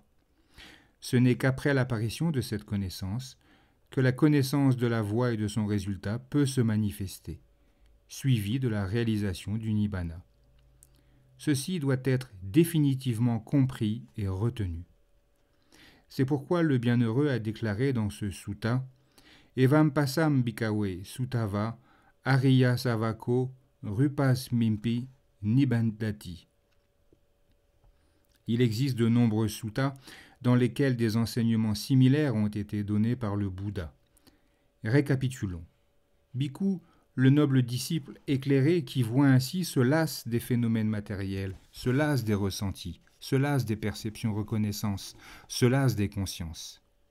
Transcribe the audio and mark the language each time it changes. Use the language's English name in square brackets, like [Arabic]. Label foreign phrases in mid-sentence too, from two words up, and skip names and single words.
[French] Ce n'est qu'après l'apparition de cette connaissance que la connaissance de la voie et de son résultat peut se manifester, suivie de la réalisation du nibbana. Ceci doit être définitivement compris et retenu. C'est pourquoi le bienheureux a déclaré dans ce sutta « [Pali] Evam pasam bhikkhave suttava ariya savako rupas mimpi nibbandati ». [French] Il existe de nombreux suttas dans lesquels des enseignements similaires ont été donnés par le Bouddha. Récapitulons. Bhikkhu, le noble disciple éclairé qui voit ainsi se lasse des phénomènes matériels, se lasse des ressentis, se lasse des perceptions reconnaissances, se lasse des consciences.